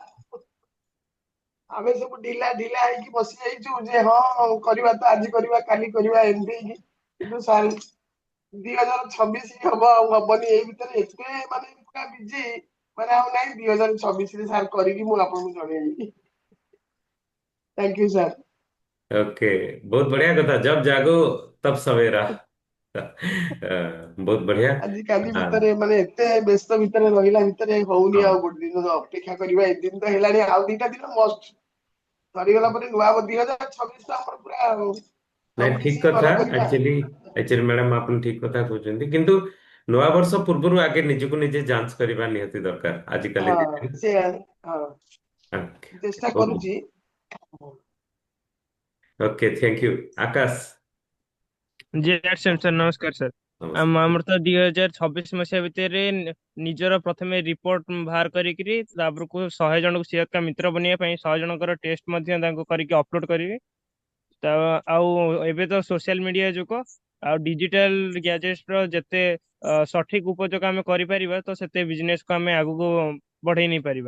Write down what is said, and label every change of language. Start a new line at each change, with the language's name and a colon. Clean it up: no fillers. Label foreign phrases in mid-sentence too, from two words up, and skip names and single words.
Odia: ଆମେ ସବୁ ଢିଲା ଢିଲା ହେଇକି ବସି ଯାଇଛୁ ଯେ ହଁ କରିବା ତ ଆଜି କରିବା କାଲି କରିବା ଏମିତି ହେଇକି, କିନ୍ତୁ ସାର୍ 2026 ହବ ଆଉ ହବନି, ଏଇ ଭିତରେ ଏତେ ମାନେ ପୁରା ବିଜି, ମାନେ ଆଉ ନାଇଁ 2026ରେ ସାର୍ କରିକି ମୁଁ ଆପଣଙ୍କୁ ଜଣେଇବି।
English: thank you sir.
Hindi: ओके, बहुत बढ़िया कथा, जब जागो तब सवेरा। बहुत बढ़िया।
Odia: ଆଜିକାଲି
Hindi: हाँ,
Odia: ଭିତରେ ମାନେ ଏତେ ବ୍ୟସ୍ତ ଭିତରେ ରହିଲା ଭିତରେ ହଉନି
Hindi: हाँ,
Odia: ଆଉ ଗୋଟେ ଦିନ ଅପେକ୍ଷା କରିବା। ଏ ଦିନ ତ ହେଲାଣି, ଆଉ ଦିଟା ଦିନ ମଷ୍ଟ ସରିଗଲା ପରେ ନୂଆ 2026 ଆମର ପୁରା ନାଇଁ ସବୁ ଠିକ କିଛି କଥା। ଭଲ କରିବା। ଆକ୍ଚୁଆଲି ମ୍ୟାଡାମ ଆପଣ ଠିକ କଥା କହୁଛନ୍ତି, କିନ୍ତୁ ନୂଆ ବର୍ଷ ପୂର୍ବରୁ ଆଗେ ନିଜକୁ ନିଜେ ଯାଞ୍ଚ କରିବା ନିହାତି ଦରକାର ଆଜିକାଲି ହଁ ଦିନରେ। ସେ ହଁ ଚେଷ୍ଟା କରୁଛି।
English: okay, thank you. आकाश,
Odia: ସାର୍ ନମସ୍କାର ସାର୍।
Hindi: नमस्कार।
Odia: ଆମର ତ 2026 ମସିହା ଭିତରେ ନିଜର ପ୍ରଥମେ ରିପୋର୍ଟ ବାହାର କରିକିରି ତାପରକୁ 100 ଜଣଙ୍କୁ ସିଏକା ମିତ୍ର ବନିବା ପାଇଁ 100 ଜଣଙ୍କର ଟେଷ୍ଟ ମଧ୍ୟ ତାଙ୍କୁ କରିକି ଅପଲୋଡ କରିବି। ତା ଆଉ ଏବେ ତ
English: social media
Odia: ଯୁଗ, ଆଉ
English: digital gadgets
Odia: ର ଯେତେ ସଠିକ ଉପଯୋଗ ଆମେ କରିପାରିବା ତ ସେତେ ବିଜନେସ କୁ ଆମେ ଆଗକୁ ବଢେଇ ନେଇ ପାରିବା।